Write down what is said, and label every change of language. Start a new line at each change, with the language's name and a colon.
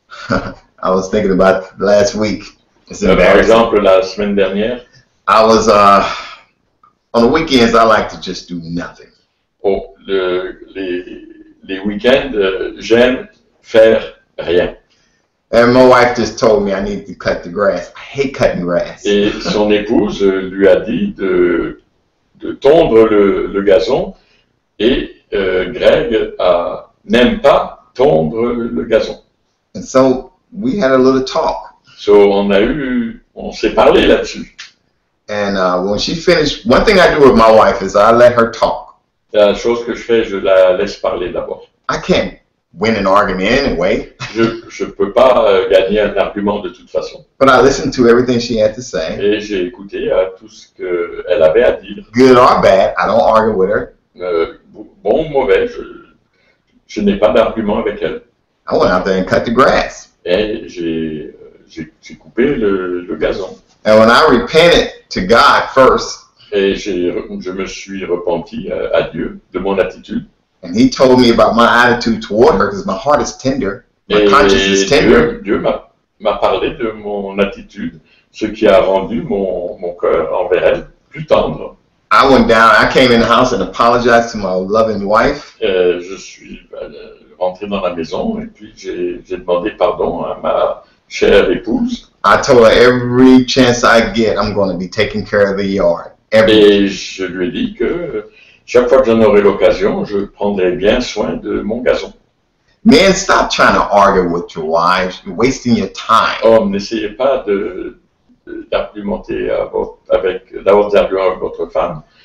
English: I was thinking about last week.
French: Par exemple, la semaine dernière,
English: I was on the weekends. I like to just do nothing.
French: Oh, les week-ends, j'aime faire rien.
English: And my wife just told me I need to cut the grass. I hate cutting grass.
French: Et son épouse lui a dit de de tondre le gazon et Greg n'aime pas tondre le gazon.
English: And so we had a little talk.
French: So on s'est parlé là-dessus.
English: And when she finished, one thing I do with my wife is I let her talk.
French: La chose que je fais, je la laisse parler d'abord.
English: I can't win an argument anyway.
French: Je peux pas gagner un argument de toute façon.
English: But I listened to everything she had to say.
French: Et j'ai écouté tout ce qu'elle avait à dire.
English: Good or bad, I don't argue with her.
French: Bon ou mauvais, je n'ai pas d'argument avec elle.
English: I went out there and cut the grass.
French: Et j'ai coupé le gazon.
English: And when I repented to God first,
French: et je me suis repenti à Dieu de mon attitude.
English: And He told me about my attitude toward her because my heart is tender, my conscience is tender.
French: Dieu m'a parlé de mon attitude, ce qui a rendu mon cœur envers elle plus tendre.
English: I went down, I came in the house and apologized to my loving wife.
French: Je suis rentré dans la maison et puis j'ai demandé pardon à ma chère épouse.
English: I told her every chance I get, I'm going to be taking care of the yard.
French: Et je lui ai dit que chaque fois que j'en aurai l'occasion, je prendrai bien soin de mon gazon.
English: Men, stop trying to argue with your wives. You're wasting your time.
French: Hommes, n'essayez pas d'argumenter d'avoir des arguments avec votre femme.